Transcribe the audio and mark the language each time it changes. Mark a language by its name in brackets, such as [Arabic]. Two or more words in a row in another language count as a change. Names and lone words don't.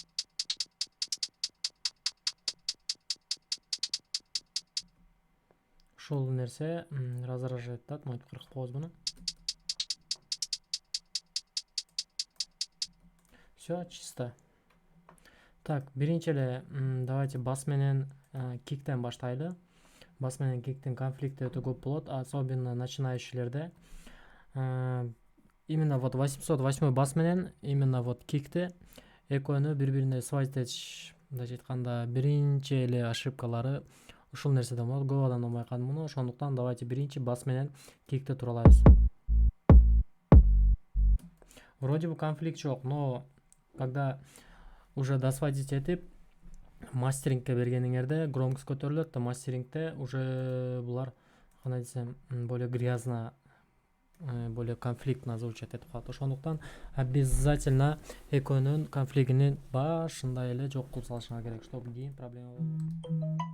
[Kyrgyz] Ушул нерсе раздражает атат, мынтип кыркып коебуз буну. [Russian] Все чисто. Так, [Kyrgyz] биринчи эле давайте бас менен киктен баштайлы. Бас менен киктин конфликти өтө көп болот, [Russian] особенно начинающийлерде. Именно вот [Kyrgyz] 808 бас менен [Russian] именно вот [Kyrgyz] кикти экөөнү бири-бирине связь этиш, мындайча айтканда, биринчи эле ошибкалары ушул нерседен болот. Көп адамдан байкадым муну. Ошондуктан давайте биринчи бас менен кикти туралайбыз. [Russian] Вроде бы конфликт [Kyrgyz] жок, [Russian] но когда уже досводить [Kyrgyz] этип мастерингке бергениңерде громкость көтөрүлөт да, мастерингте уже булар кандай десем, [Russian] более грязно, более конфликтно звучать [Kyrgyz] этип калат. Ошондуктан обязательно экөөнүн конфликтинин башында эле жок кылып салышыңар керек, чтобы кийин проблема болбосун.